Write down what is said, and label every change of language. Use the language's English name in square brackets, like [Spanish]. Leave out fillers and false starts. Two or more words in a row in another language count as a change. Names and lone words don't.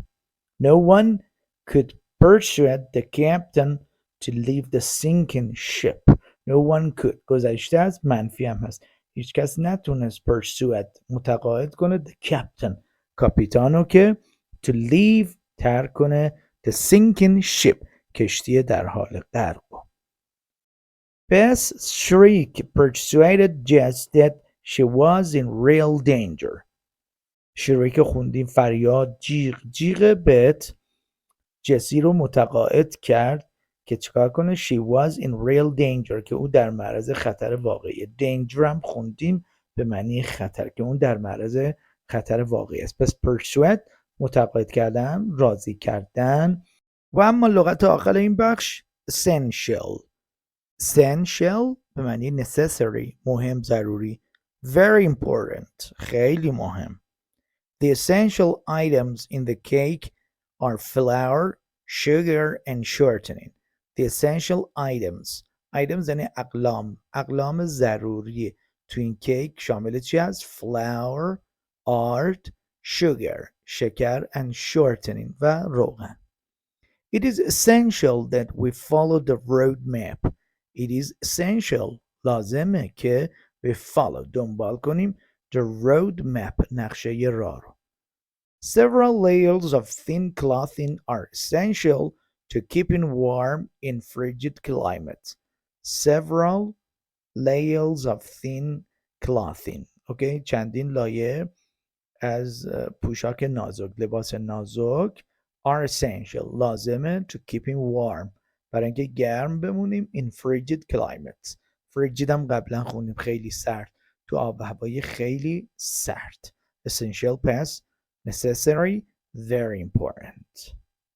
[English] No one could persuade the captain to leave the sinking ship. No one could [Persian] گذشته از منفی هم هست. هیچ کس نتونست persuade متقاعد کنه [English] the captain [Persian] کاپیتانو که [English] to leave [Persian] ترک کنه [English] the sinking ship [Persian] کشتی در حال غرق. [English] Bess shriek persuaded Jess that she was in real danger. [Persian] شریک خوندیم فریاد جیغ بت جسی رو متقاعد کرد که چیکار کنه [English] she was in real danger [Persian] که او در معرض خطر واقعی. danger هم خوندیم به معنی خطر که اون در معرض خطر واقعی است. پس persuade متقاعد کردن راضی کردن. و اما لغت آخر این بخش essential به معنی necessary مهم ضروری. [English] very important [Persian] خیلی مهم. [English] The essential items in the cake are flour, sugar, and shortening. The essential items [Persian] یعنی اقلام ضروری تو این کیک شامل چی هست؟ flour, ارد، sugar شکر [English] and shortening [Persian] و روغن. [English] It is essential that we follow the road map. It is essential [Persian] لازمه که [English] we follow [Persian] دنبال کنیم [English] the road map [Persian] نقشه راه رو. [English] Several layers of thin clothing are essential to keeping warm in frigid climates. Several layers of thin clothing. [Persian] Okay? چندین لایه از پوشاک نازک لباس نازک [English] are essential [Persian] لازمه [English] to keeping warm [Persian] برای اینکه گرم بمونیم [English] in frigid climates. [Persian] frigid هم قبلا خوندیم خیلی سرد تو آب و هوای خیلی سرد. [English] essential past necessary very important.